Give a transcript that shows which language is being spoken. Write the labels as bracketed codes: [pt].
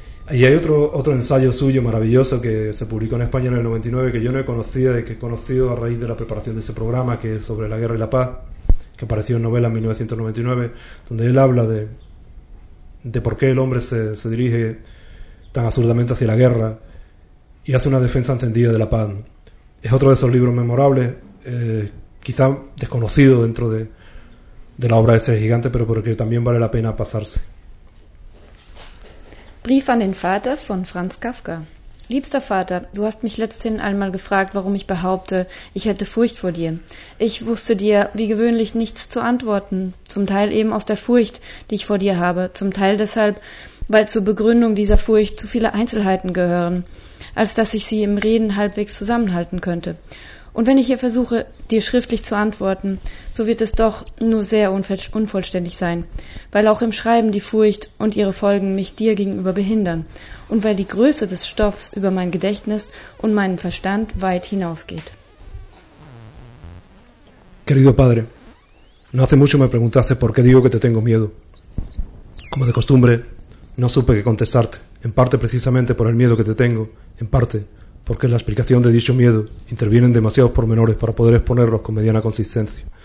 [es] Y hay otro ensayo suyo maravilloso que se publicó en España en el 99, que yo no he conocido y que he conocido a raíz de la preparación de ese programa, que es sobre la guerra y la paz, que apareció en novela en 1999, donde él habla de por qué el hombre se dirige tan absurdamente hacia la guerra y hace una defensa encendida de la paz. Es otro de esos libros memorables, quizá desconocido dentro de la obra de este gigante, pero porque también vale la pena pasarse. [de] Brief an den Vater von Franz Kafka. Liebster Vater, du hast mich letzthin einmal gefragt, warum ich behaupte, ich hätte Furcht vor dir. Ich wusste dir, wie gewöhnlich, nichts zu antworten, zum Teil eben aus der Furcht, die ich vor dir habe, zum Teil deshalb, weil zur Begründung dieser Furcht zu viele Einzelheiten gehören, als dass ich sie im Reden halbwegs zusammenhalten könnte. Und wenn ich hier versuche, dir schriftlich zu antworten, so wird es doch nur sehr unvollständig sein, weil auch im Schreiben die Furcht und ihre Folgen mich dir gegenüber behindern und weil die Größe des Stoffs über mein Gedächtnis und meinen Verstand weit hinausgeht. [es] Querido padre, no hace mucho me preguntaste por qué digo que te tengo miedo. Como de costumbre, no supe qué contestarte, en parte precisamente por el miedo que te tengo, en parte porque en la explicación de dicho miedo intervienen demasiados pormenores para poder exponerlos con mediana consistencia.